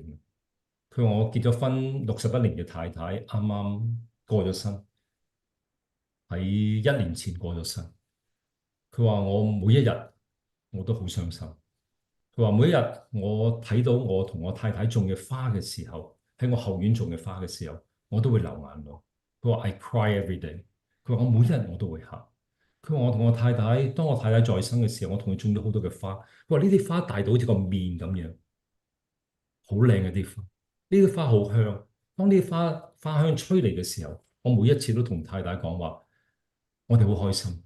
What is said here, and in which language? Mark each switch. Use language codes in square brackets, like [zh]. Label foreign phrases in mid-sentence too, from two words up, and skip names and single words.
[yue] 佢話我結咗婚61年嘅太太啱啱過咗身，喺1年前過咗身。佢話我每一日我都好傷心。佢話每一日我睇到我同我太太種嘅花嘅時候，喺我後院種嘅花嘅時候，我都會流眼淚。佢話 [en] I cry every day。 [yue] 佢話我每一日我都會喊。佢話我同我太太，當我太太在生嘅時候，我同佢種咗好多嘅花。佢話呢啲花大到好似個面咁樣，好靚嘅啲花。呢啲花好香。當呢啲花香吹嚟嘅時候，我每一次都同太太講話，我哋好開心。